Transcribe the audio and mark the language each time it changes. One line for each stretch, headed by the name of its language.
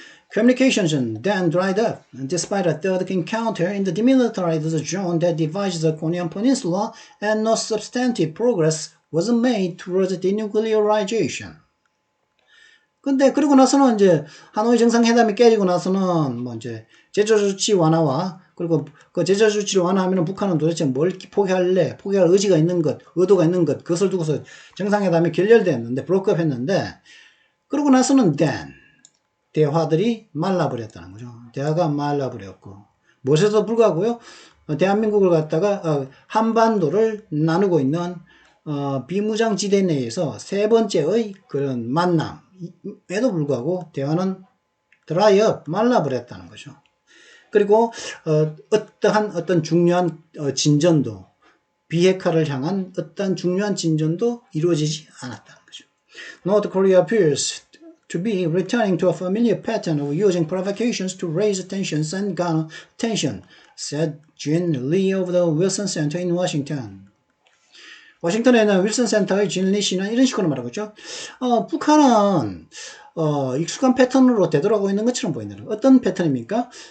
English: Communications then dried up, despite a third encounter in the demilitarized zone that divides the Korean peninsula, and no substantive progress was made towards denuclearization.
Korean: 근데 그러고 나서는 이제 하노이 정상회담이 깨지고 나서는 이제 제재 조치 완화와 그리고 그 제재 조치를 완화하면 북한은 도대체 뭘 포기할 의지가 있는 것, 의도가 있는 것 그것을 두고서 정상회담이 결렬됐는데 브로크업 했는데 그러고 나서는 대화들이 말라버렸다는 거죠. 대화가 말라버렸고 무엇에도 불구하고요. 대한민국을 갖다가 한반도를 나누고 있는 비무장지대 내에서 세 번째의 그런 만남에도 불구하고 대화는 드라이업 말라버렸다는 거죠. 그리고 어떤 중요한 진전도 비핵화를 향한 어떤 중요한 진전도 이루어지지 않았다는 거죠.
English: North Korea appears to be returning to a familiar pattern of using provocations to raise tensions and garner attention, said Jin Lee of the Wilson Center in Washington.
Korean: 워싱턴에 있는 윌슨 센터의 진 리 씨는 이런 식으로 말하고 있죠. 북한은 익숙한 패턴으로 되돌아가고 있는 것처럼 보인다는 거예요. 어떤 패턴입니까?